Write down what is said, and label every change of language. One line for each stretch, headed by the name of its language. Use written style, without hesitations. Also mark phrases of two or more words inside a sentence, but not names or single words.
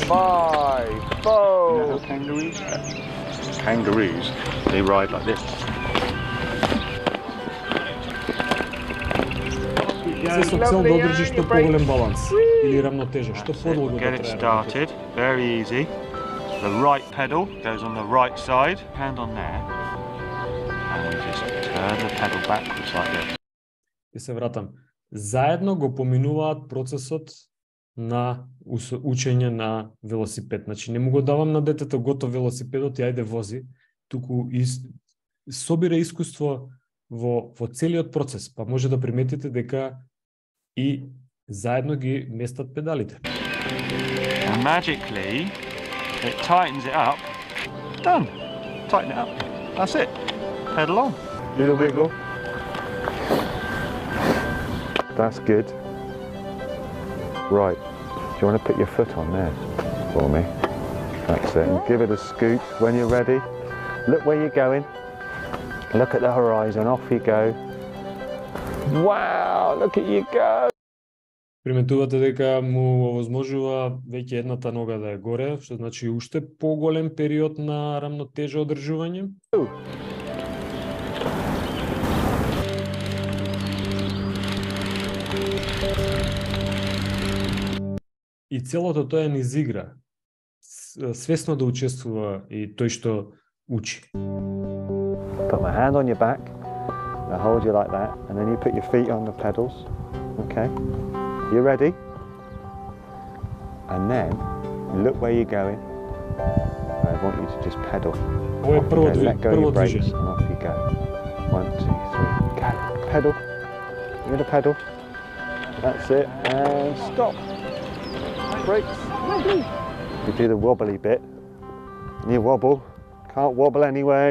English: 5, 4. Kangaroos, they ride like this.
Macedonian: Се со цел да одржиш што поголем баланс или равнотежа, што подолго да
English: Get it started, very easy. The right pedal goes on the right side, hand on there, and just turn the pedal backwards like this.
Macedonian: И се вратам. Заедно го поминуваат процесот на учење на велосипед. Значи, не му го давам на детето готов велосипедот и ајде вози, туку собира искуство во целиот процес, па може да приметите дека и заедно ги местат педалите.
English: And magically, it tightens it up. Done. Tighten it up. That's it. Pedal on. Little wiggle. That's good. Right. Do you want to put your foot on there for me? That's it. And give it a scoop when you're ready. Look where you're going. Look at the horizon. Off you go. Wow, look at you go.
Macedonian: Приметувате дека му овозможува веќе едната нога да е горе, што значи уште поголем период на рамнотежа одржување. И целото тоа е низ игра. Свесно да учествува и тој што учи.
English: Put my hand on your back, I hold you like that, and then you put your feet on the pedals. Okay, you ready? And then look where you're going. I want you to just pedal.
Macedonian: Ова е
English: Off you go. Let go of
Macedonian: прво
English: your brakes
Macedonian: движење.
English: and off you go. 1, 2, 3, go. Pedal. You're gonna pedal. That's it. And stop. Brakes. You do the wobbly bit. And you wobble. Can't wobble anywhere.